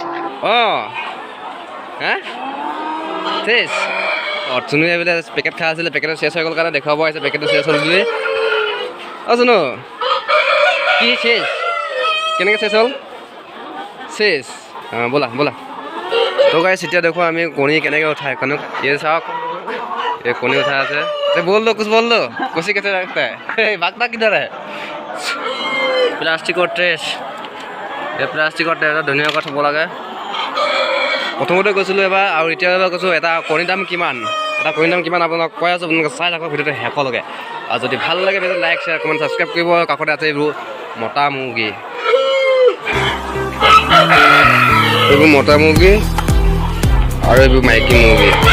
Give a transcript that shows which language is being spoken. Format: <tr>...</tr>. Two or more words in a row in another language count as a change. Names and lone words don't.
<as>হা চেছ চুনুৱে বোলে পেকেট খাই আছিলে, পেকেটটো চেছ হৈ গ'ল কাৰণে দেখুৱাব আহিছে পেকেটটো চেছ হ'ল বুলি। চুনু কি চেছ, কেনেকৈ চেছ হ'ল? চেছ ব'লা ব'লা। তো গাইছ এতিয়া দেখুৱাম আমি কণী কেনেকৈ উঠাই। এই চাওক, এই কণী উঠাই আছে।</as> <hi>बोल दो कुछ बोल दो, कुछ कैसे रखता है भागता किधर है?</hi> <as>प्लास्टिকৰ ট্ৰেছ, এই প্লাষ্টিকৰ ট্ৰেছ ধুনীয়াকৈ থ'ব লাগে। প্ৰথমতে কৈছিলোঁ এবাৰ আৰু এতিয়া এবাৰ কৈছোঁ এটা কণীৰ দাম কিমান, আপোনাক কৈ আছোঁ। আপোনালোকে চাই থাকক ভিডিঅ'টো শেষলৈকে। আৰু যদি ভাল লাগে ভিডিঅ'টো</as> <en>like share comment subscribe</en> <as>কৰিব। কাষতে আছে এইবোৰ মতা মুৰ্গী, এইবোৰ মতা মুৰ্গী আৰু এইবোৰ মাইকী মুৰ্গী।</as>